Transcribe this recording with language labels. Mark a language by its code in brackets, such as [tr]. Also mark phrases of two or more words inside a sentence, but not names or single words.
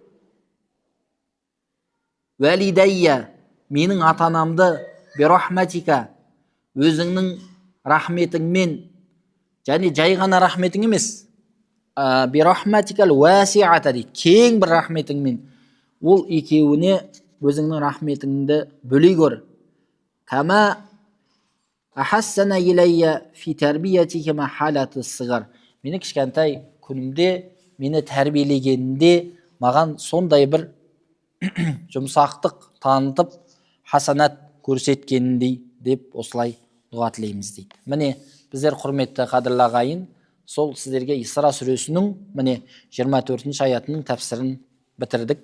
[kk] Вәлидайя, менің ата-анамды бирахматика, өзіңнің рахметіңмен, және жай ғана рахметің емес, [ar] برحمتك الواسعة [kk] дейді, кең бір рахметіңмен ол екеуіне өзіңнің рахметіңді бөлей көр. [ar] كما أحسنا إلي في تربيتهما حالة الصغر. [kk] Мені кішкентай күнімде, мені тәрбиелегенінде маған сондай бір жұмсақтық танытып, хасанат көрсеткеніндей деп осылай дұға тілейміз дейді. Міне біздер құрметті қадірлі ағайын, сол сіздерге Исра сүресінің міне 24-ші аятының тәпсірін бітірдік.